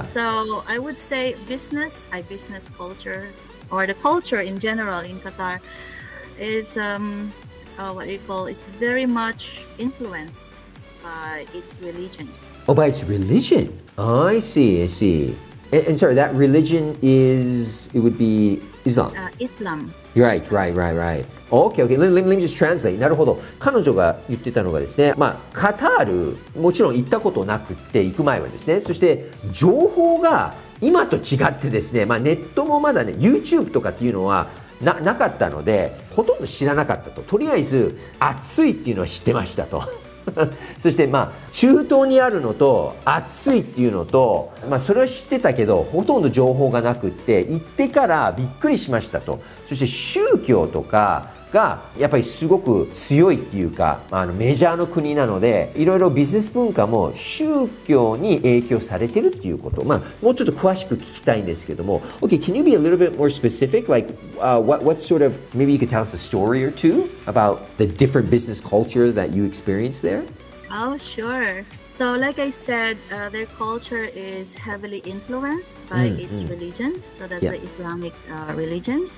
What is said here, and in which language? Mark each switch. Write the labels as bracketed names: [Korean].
[English] So I would say business culture or the culture in general in Qatar is what you call is very much influenced by its religion. Oh, by its religion. I see, I see. And sorry, that religion it would be Islam. Islam. Right, right, right, right. Okay, okay. Let me just translate. [Japanese] なるほど。彼女が言ってたのがですね、カタール、もちろん行ったことなくって行く前はですね、そして情報が今と違ってですね、ネットもまだね、YouTube とかっていうのはなかったので、ほとんど知らなかったと。とりあえず、暑いっていうのは知ってましたと。そして中東にあるのと暑いっていうのと、それは知ってたけどほとんど情報がなくって行ってからびっくりしましたと。そして宗教とかがやっぱりすごく強いっていうかメジャーの国なのでいろいろビジネス文化も宗教に影響されてるっていうこと、もうちょっと詳しく聞きたいんですけども [English] Okay, can you be a little bit more specific? Like what sort of, maybe you could tell us a story or two about the different business culture that you experienced there? Oh, sure. So, like I said, their culture is heavily influenced by its religion. So that's the Islamic religion.